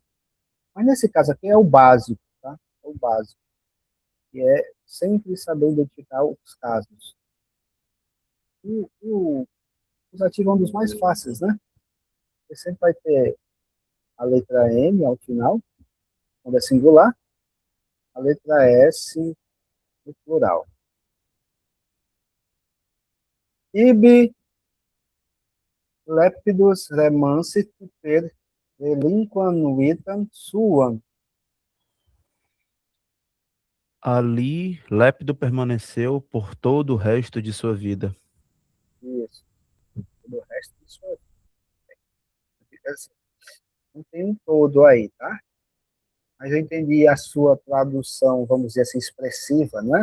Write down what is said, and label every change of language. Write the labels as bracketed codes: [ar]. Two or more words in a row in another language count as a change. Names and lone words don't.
[pt] Mas nesse caso aqui é o básico, tá? É o básico, que é sempre saber identificar os casos. O acusativo é um dos mais fáceis, né? Você sempre vai ter a letra M ao final, quando é singular, a letra S no plural. [la] Ibi lepidus remansit per relinquanuitam suam. [pt] Ali, Lépido permaneceu por todo o resto de sua vida. Isso. Todo o resto disso fica assim. Não tem um todo aí, tá? Mas eu entendi a sua tradução, vamos dizer assim, expressiva, né?